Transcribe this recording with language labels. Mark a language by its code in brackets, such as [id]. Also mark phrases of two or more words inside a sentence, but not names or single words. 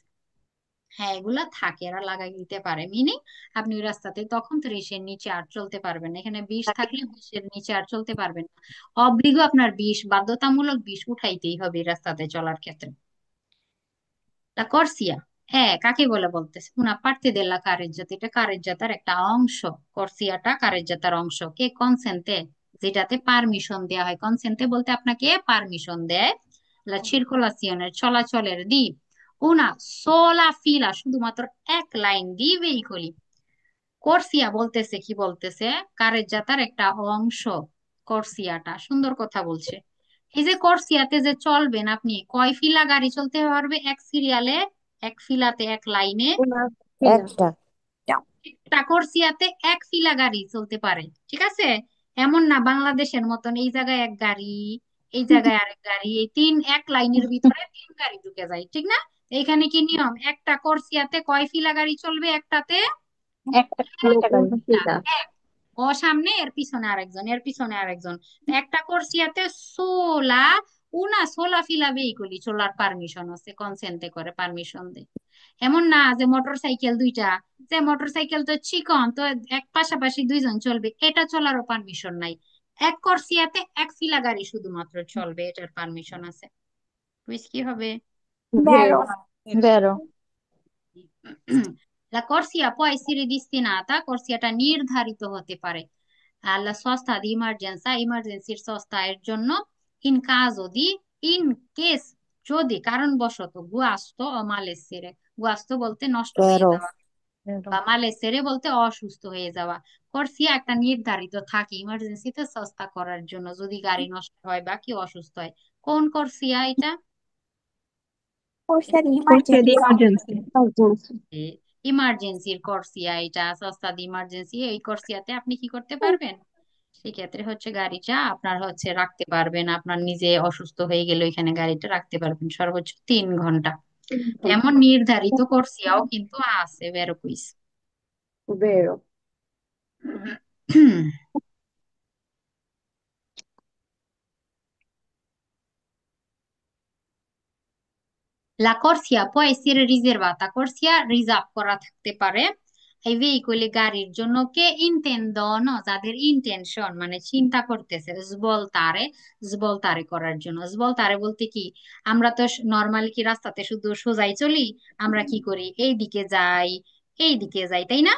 [bn] হ্যাঁ, এগুলা থাকে, এরা লাগাই দিতে পারে, মিনিং আপনি ওই রাস্তাতে তখন 30-এর নিচে আর চলতে পারবেন না। এখানে 20 থাকলে 20-এর নিচে আর চলতে পারবেন না। অব্লিগো আপনার 20, বাধ্যতামূলক 20 উঠাইতেই হবে এই রাস্তাতে চলার ক্ষেত্রে। [it] la corsia, [bn] হ্যাঁ, কাকে বলে বলতেছে? [it] una parte della carreggiata, [bn] এটা কারেজ্জাতার একটা অংশ। কর্সিয়াটা কারেজ্জাতার অংশ। [it] che consente, [bn] যেটাতে পারমিশন দেওয়া হয়। কনসেন্টে বলতে আপনাকে পারমিশন দেয়। [it] la circolazione, চলাচলের di una sola fila, [bn] শুধুমাত্র এক লাইন [it] di veicoli. [bn] কর্সিয়া বলতেছে কি বলতেছে? কারেজ্জাতার একটা অংশ কর্সিয়াটা। সুন্দর কথা বলছে। এই যে কর্সিয়াতে যে চলবেন আপনি, কয় ফিলা গাড়ি চলতে পারবে এক সিরিয়ালে, এক ফিলাতে, এক লাইনে? [it] una fila, [bn] একটা। একটা কর্সিয়াতে এক ফিলা গাড়ি চলতে পারে, ঠিক আছে? এমন না বাংলাদেশের মতন এই জায়গায় এক গাড়ি, এই জায়গায় আরেক গাড়ি, এই এক লাইনের ভিতরে 3 গাড়ি ঢুকে যায়, ঠিক না? এখানে কি নিয়ম? একটা কর্সিয়াতে কয় ফিলা গাড়ি চলবে একটাতে? [it] একটা una fila, [bn] এক। ও সামনে, এর পিছনে আরেকজন, এর পিছনে আরেকজন। তো একটা কোর্সিয়াতে [it] sola, sola fila veicoli [bn] চলার পারমিশন আছে, কনসেন্টে করে পারমিশন দেয়। এমন না যে মোটর সাইকেল দুইটা, যে মোটর সাইকেল তো চিকন, তো এক পাশাপাশি দুইজন চলবে, এটা চলারও পারমিশন নাই। এক কোর্সিয়াতে এক ফিলা গাড়ি শুধুমাত্র চলবে, এটার পারমিশন আছে। বুঝ কি হবে? [it] vero, vero, La corsia può essere destinata, corsiata [bn] নির্ধারিত হতে পারে। [it] alla sosta di emergenza, [bn] ইমার্জেন্সির সস্তা এর জন্য। [it] in caso di, [en] in case, [bn] যদি কারণবশত, গুয়াস্তো ও malessere, গুয়াস্তো বলতে নষ্ট হয়ে তেরো। যাওয়া, [it] vero, [bn] বা malessere বলতে অসুস্থ হয়ে যাওয়া। কর্সিয়া একটা নির্ধারিত থাকে ইমার্জেন্সিতে সস্তা করার জন্য, যদি গাড়ি নষ্ট হয় বা কেউ অসুস্থ হয়। কোন কর্সিয়া এটা? [it] corsia di corsia di emergenza, [bn] ইমার্জেন্সি। [it] urgenza, [bn] ইমার্জেন্সির কর্সিয়া এটা, [it] sosta di emergenza. [bn] এই কর্সিয়াতে আপনি কি করতে পারবেন? সেক্ষেত্রে হচ্ছে গাড়িটা আপনার হচ্ছে রাখতে পারবেন, আপনার নিজে অসুস্থ হয়ে গেলে এখানে গাড়িটা রাখতে পারবেন সর্বোচ্চ 3 ঘন্টা। এমন নির্ধারিত কর্সিয়াও কিন্তু আছে, বেরো কুইজ। [it] vero, La corsia può essere riservata, corsia [bn] রিজার্ভ করা থাকতে পারে এই ভেহিকলে গাড়ির জন্য। [it] che intendono, [bn] যাদের ইন্টেনশন মানে চিন্তা করতেছে, সবলতারে, সবলতারে করার জন্য। সবলতারে বলতে কি, আমরা তো নর্মালি কি রাস্তাতে শুধু সোজাই চলি? আমরা কি করি? এই দিকে যাই, এই দিকে যাই, তাই না?